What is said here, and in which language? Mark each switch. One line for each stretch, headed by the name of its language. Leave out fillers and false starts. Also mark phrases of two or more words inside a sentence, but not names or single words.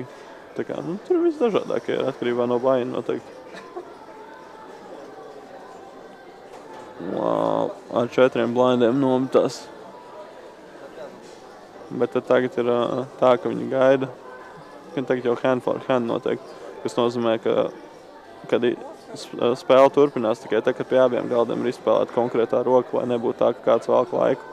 Latvian: Tā kā, tur viss dažādākie ir atkarībā no baina noteikti. Ar 4 blindiem nometās. Bet tagad ir tā, ka viņi gaida. Tagad jau
English: hand for hand
Latvian: noteikti, kas nozīmē, ka kad spēle turpinās tikai tā, ka pie abiem galdiem ir izspēlēta konkrētā roka, lai nebūtu tā, ka kāds velk laiku.